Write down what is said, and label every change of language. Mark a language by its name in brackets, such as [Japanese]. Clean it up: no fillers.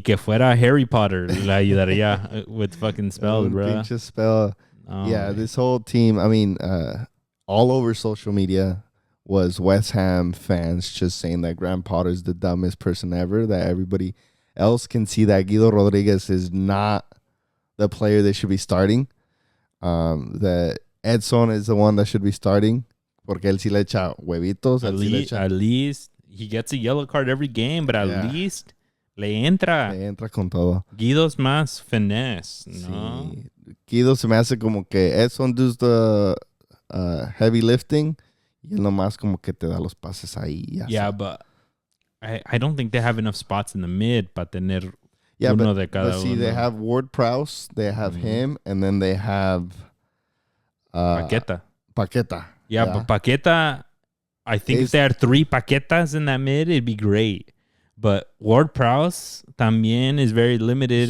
[Spanish] que fuera Harry Potter la ayudaría [English] with fucking spells, bro. Pinche spell. This whole team. I mean, all over social media was West Ham fans just saying that Graham Potter's the dumbest person ever, that everybody else can see that Guido Rodriguez is not the player they should be starting, that Edson is the one that should be starting, [Spanish] porque él sí le echa huevitos. [English] At least he gets a yellow card every game, but at least [Spanish] le entra. Le entra con todo. Guido's más finesse, ¿no? Sí. Guido se me hace como que Edson [English] does the heavy lifting, [Spanish] y él nomás como que te da los pases ahí. [English] Yeah, but I don't think they have enough spots in the mid [Spanish] para tener uno de cada uno. [English] They have Ward Prowse, they have him, and then they have Paqueta. Paqueta. Yeah, but Paqueta, I think if they had 3 Paquetas in that mid, it'd be great. But Ward-Prowse también is very limited.